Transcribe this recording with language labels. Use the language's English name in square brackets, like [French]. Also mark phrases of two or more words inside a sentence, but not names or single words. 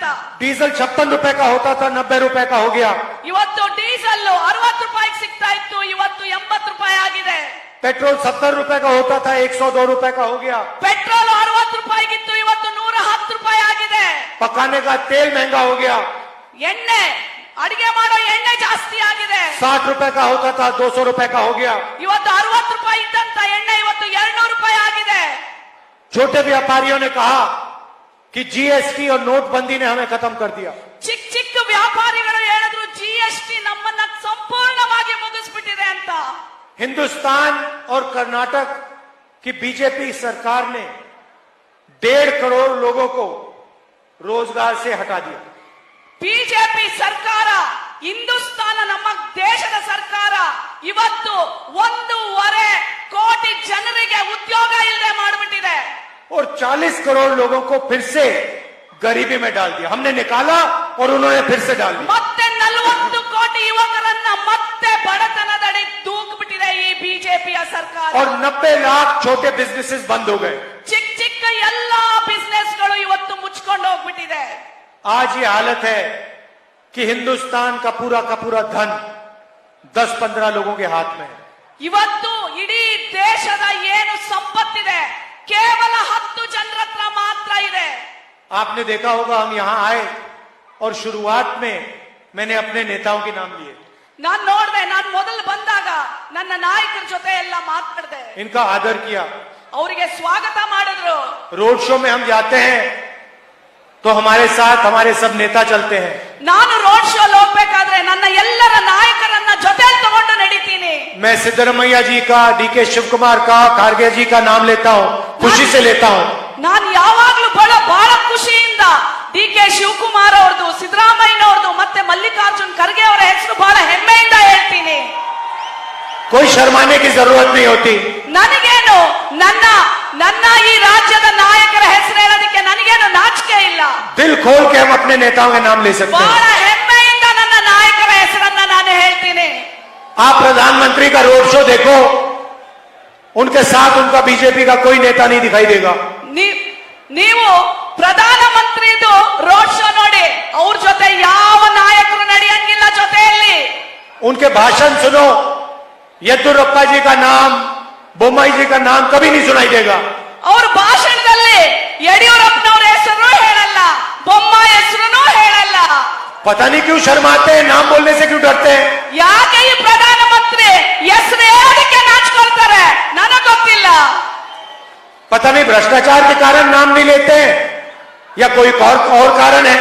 [Hindi] डीजल 56 रुपए का होता था 90 रुपए का हो गया। [Kannada] ಇವತ್ತು ಡೀಸೆಲ್ 60 ರೂಪಾಯಿಗೆ ಸಿಗ್ತಾ ಇತ್ತು, ಇವತ್ತು 80 ರೂಪಾಯಿ ಆಗಿದೆ. [Hindi] पेट्रोल 70 रुपए का होता था 102 रुपए का हो गया। [Kannada] ಪೆಟ್ರೋಲ್ 60 ರೂಪಾಯಿಗಿತ್ತು, ಇವತ್ತು 110 ರೂಪಾಯಿ ಆಗಿದೆ. [Hindi] पकाने का तेल महंगा हो गया। [Kannada] ಎಣ್ಣೆ, ಅಡಿಗೆ ಮಾಡೋ ಎಣ್ಣೆ ಜಾಸ್ತಿ ಆಗಿದೆ. [Hindi] 60 रुपए का होता था 200 रुपए का हो गया। [Kannada] ಇವತ್ತು 60 ರೂಪಾಯಿ ಇದ್ದಂತ ಎಣ್ಣೆ ಇವತ್ತು 200 ರೂಪಾಯಿ ಆಗಿದೆ. [Hindi] छोटे व्यापारियों ने कहा कि जीएसटी और नोटबंदी ने हमें खत्म कर दिया। [Kannada] ಚಿಕ್ಕ ವ್ಯಾಪಾರಿಗಳು ಹೇಳಿದ್ರು ಜಿಎಸ್ಟಿ ನಮ್ಮನ್ನ ಸಂಪೂರ್ಣವಾಗಿ ಮುಗಿಸ್ಬಿಟ್ಟಿದೆ ಅಂತ. [Hindi] हिंदुस्तान और कर्नाटक की बीजेपी सरकार ने 1.5 करोड़ लोगों को रोजगार से हटा दिया। [Kannada] ಬಿಜೆಪಿ ಸರ್ಕಾರ ಹಿಂದೂಸ್ತಾನ ನಮ್ಮ ದೇಶದ ಸರ್ಕಾರ ಇವತ್ತು 1.5 ಕೋಟಿ ಜನರಿಗೆ ಉದ್ಯೋಗ ಇಲ್ಲದೆ ಮಾಡಿಬಿಟ್ಟಿದೆ. [Hindi] और 40 करोड़ लोगों को फिर से गरीबी में डाल दिया. हमने निकाला और उन्होंने फिर से डाल दिया. [Kannada] ಮತ್ತೆ 40 ಕೋಟಿ ಯುವಕರನ್ನ ಮತ್ತೆ ಬಡತನದಡಿ ದೂಕ್ಬಿಟ್ಟಿದೆ ಈ ಬಿಜೆಪಿಯ ಸರ್ಕಾರ. [Hindi] और 90 लाख छोटे बिजनेसेस बंद हो गए. [Kannada] ಚಿಕ್ಕ ಚಿಕ್ಕ ಎಲ್ಲಾ ಬಿಸ್ನೆಸ್ಗಳು ಇವತ್ತು ಮುಚ್ಕೊಂಡು ಹೋಗ್ಬಿಟ್ಟಿದೆ. [Hindi] आज ये हालत है कि हिंदुस्तान का पूरा धन 10-15 लोगों के हाथ में है. [Kannada] ಇವತ್ತು ಇಡೀ ದೇಶದ ಏನು ಸಂಪತ್ತಿದೆ ಕೇವಲ 10 ಜನರ ಹತ್ರ ಮಾತ್ರ ಇದೆ. [Hindi] आपने देखा होगा हम यहां आए और शुरुआत में मैंने अपने नेताओं के नाम लिए. [Kannada] ನಾನ್ ನೋಡ್ದೆ, ನಾನು ಮೊದಲು ಬಂದಾಗ ನನ್ನ ನಾಯಕರ ಜೊತೆ ಎಲ್ಲ ಮಾತಾಡ್ದೆ, [Hindi] इनका आदर किया. [Kannada] ಅವರಿಗೆ ಸ್ವಾಗತ ಮಾಡಿದ್ರು. [English] road show [Hindi] में हम जाते हैं तो हमारे साथ हमारे सब नेता चलते हैं. [Kannada] ನಾನು [English] road show [Kannada] ಹೋಗ್ಬೇಕಾದ್ರೆ ನನ್ನ ಎಲ್ಲರ ನಾಯಕರನ್ನ ಜೊತೆ ತಗೊಂಡು ನಡೀತೀನಿ. [Hindi] मैं सिद्धरमैया जी का, डीके शिव कुमार का, खारगे जी का नाम लेता हूं, खुशी से लेता हूं. [Kannada] ನಾನು ಯಾವಾಗ್ಲೂ ಬಹಳ ಖುಷಿಯಿಂದ ಡಿ.ಕೆ. ಶಿವಕುಮಾರ್ ಅವ್ರದ್ದು, ಸಿದ್ದರಾಮಯ್ಯನವ್ರದ್ದು ಮತ್ತೆ ಮಲ್ಲಿಕಾರ್ಜುನ್ ಖರ್ಗೆ ಅವರ ಹೆಸರು ಬಹಳ ಹೆಮ್ಮೆಯಿಂದ ಹೇಳ್ತೀನಿ. [Hindi] कोई शर्माने की जरूरत नहीं होती. [Kannada] ನನಗೇನು ನನ್ನ ಈ ರಾಜ್ಯದ ನಾಯಕರ ಹೆಸರು ಹೇಳೋದಕ್ಕೆ ನನಗೇನು ನಾಚಿಕೆ ಇಲ್ಲ. [Hindi] दिल खोल के हम अपने नेताओं के नाम ले सकते [Kannada] ಬಹಳ [Hindi] हैं. [Kannada] ಹೆಮ್ಮೆಯಿಂದ ನನ್ನ ನಾಯಕರ ಹೆಸರನ್ನ ನಾನು ಹೇಳ್ತೀನಿ. [Hindi] आप प्रधानमंत्री का [English] road show [Hindi] देखो, उनके साथ उनका बीजेपी का कोई नेता नहीं दिखाई देगा. [Kannada] ನೀವು ಪ್ರಧಾನಮಂತ್ರಿದು [English] road show [Kannada] ನೋಡಿ, ಅವ್ರ ಜೊತೆ ಯಾವ ನಾಯಕರು ನಡೆಯಂಗಿಲ್ಲ ಜೊತೆಯಲ್ಲಿ. [Hindi] उनके भाषण सुनो, येद्दुरप्पा जी का नाम, बोम्मई जी का नाम कभी नहीं सुनाई देगा. [Kannada] ಅವ್ರ ಭಾಷಣದಲ್ಲಿ ಯಡಿಯೂರಪ್ಪನವ್ರ ಹೆಸರು ಹೇಳಲ್ಲ, ಬೊಮ್ಮಾಯಿ ಹೆಸರು ಹೇಳಲ್ಲ. [Hindi] पता नहीं क्यों शर्माते हैं, नाम बोलने से क्यों डरते हैं. [Kannada] ಯಾಕೆ ಈ ಪ್ರಧಾನಮಂತ್ರಿ ಹೆಸರು ಹೇಳೋದಕ್ಕೆ ನಾಚ್ಕೊಳ್ತಾರೆ ನನಗೆ ಗೊತ್ತಿಲ್ಲ. [Hindi] पता नहीं भ्रष्टाचार के कारण नाम नहीं लेते हैं या कोई और कारण है.